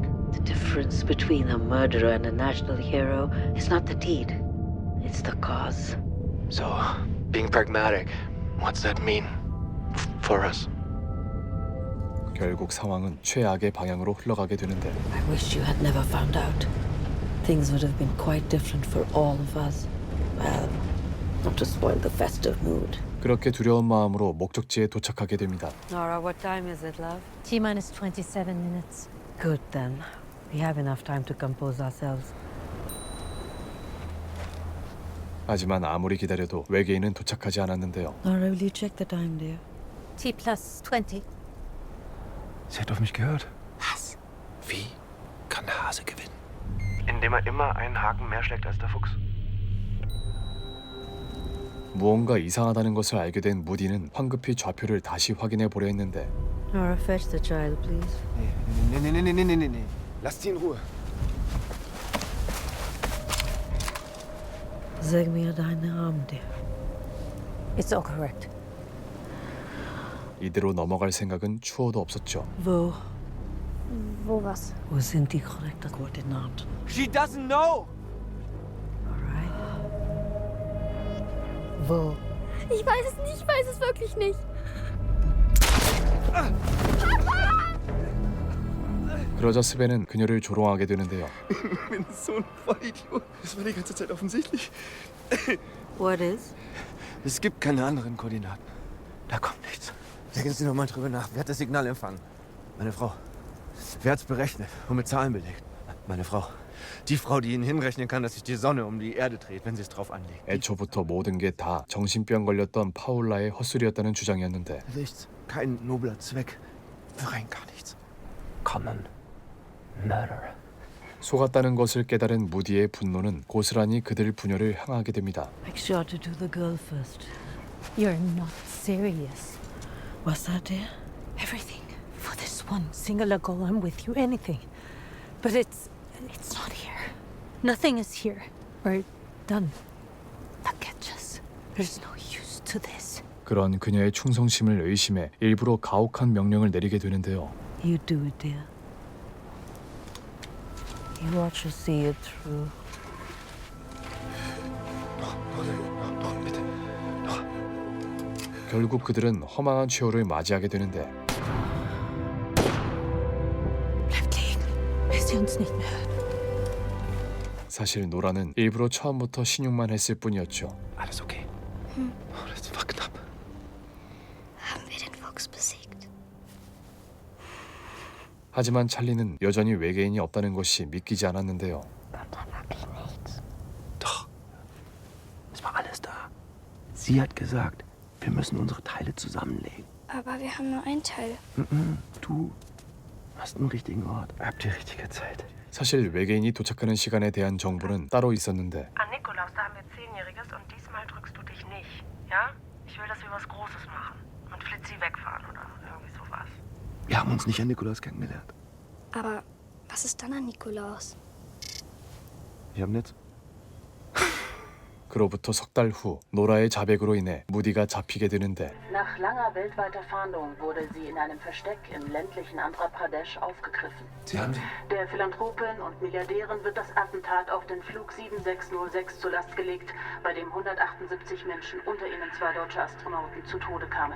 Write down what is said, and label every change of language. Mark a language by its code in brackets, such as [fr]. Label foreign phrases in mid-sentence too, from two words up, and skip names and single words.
[en] The difference between a murderer and a national hero is not the deed, it's the cause. So, being pragmatic, what's that mean for us? [ko] 결국 상황은 최악의 방향으로 흘러가게 되는데 [en] I wish you had never found out. Things would have been quite different for all of us. Well, not to spoil the festive mood. [ko] 그렇게 두려운 마음으로 목적지에 도착하게 됩니다. [en] Nora, what time is it, love? T-minus 27 minutes. Good then. We have enough time to compose ourselves. [ko] 하지만 아무리 기다려도 외계인은 도착하지 않았는데요. [en] Nora, will you check the time, dear? T plus 20. [de] Sie hat auf mich gehört. Was? Wie kann der Hase gewinnen? Indem er immer einen Haken mehr schlägt als der Fuchs. [ko] 무언가 이상하다는 것을 알게 된 무디는 황급히 좌표를 다시 확인해 보려 했는데 [en] Nora, fetch the child, please. [de] Nee. Lass sie in Ruhe. Sag mir deinen Namen, [en] dear. It's all correct. [ko] 이대로 넘어갈 생각은 추호도 없었죠. [de] Wo? Wo was? Wo sind die korrekten Koordinaten? [en] She doesn't know! [de] Wo? Ich weiß es nicht, ich weiß es wirklich nicht. [ko] 그러자 스벤은 그녀를 조롱하게 되는데요. [de] Ich bin so ein Vollidiot. Das war die ganze Zeit offensichtlich. [en] What is? [de] Es gibt keine anderen Koordinaten. Da kommt nichts. Denken Sie noch mal drüber nach. Wer hat das Signal empfangen? Meine Frau. Wer hat's berechnet und mit Zahlen belegt? Meine Frau. Die Frau, die Ihnen hinrechnen kann, dass sich die Sonne um die Erde dreht, wenn Sie es drauf anlegen. [ko] 애초부터 모든 게 다 정신병 걸렸던 파울라의 헛소리였다는 주장이었는데 [de] Nichts. Kein nobler Zweck. Für rein gar nichts. [en] Common murder. [ko] 속았다는 것을 깨달은 무디의 분노는 고스란히 그들 부녀를 향하게 됩니다. [en] Make sure to do the girl first. You're not serious. What's that, dear? Everything for this one singular goal. I'm with you. Anything. But it's not here. Nothing is here. We're done. Forget us. There's no use to this. [ko] 그런 그녀의 충성심을 의심해 일부러 가혹한 명령을 내리게 되는데요. [en] You do it, dear. You watch her see it through. [ko] 결국 그들은 허망한 최후를 맞이하게 되는데 [de] Bleibt liegen, bis sie uns nicht mehr hört. [ko] 사실 노라는 일부러 처음부터 신용만 했을 뿐이었죠. [de] Alles okay. Oh, das war knapp. Haben wir den Fuchs besiegt? [ko] 하지만 찰리는 여전히 외계인이 없다는 것이 믿기지 않았는데요. [de] Doch. Es war alles da. Sie hat gesagt, wir müssen unsere Teile zusammenlegen. Aber wir haben nur ein Teil. Du hast einen richtigen Ort. Habt die richtige Zeit. [ko] 사실 외계인이 도착하는 시간에 대한 정보는 따로 있었는데 [de] An Nikolaus, da haben wir 10-Jähriges und diesmal drückst du dich nicht. Ja? Ich will, dass wir was Großes machen. Und Flitzi wegfahren oder irgendwie sowas. Wir haben uns nicht an Nikolaus kennengelernt. Aber was ist dann an Nikolaus? Wir haben nicht. [ko] 그로부터 석 달 후 노라의 자백으로 인해 무디가 잡히게 되는데 [de] Nach langer weltweiter Fahndung wurde sie in einem Versteck im ländlichen Andhra Pradesh aufgegriffen. Sie haben sie? Der Philanthropin und Milliardärin wird das Attentat auf den Flug 7606 zur Last gelegt, bei dem 178 Menschen, unter ihnen 2 deutsche Astronauten, zu Tode kamen.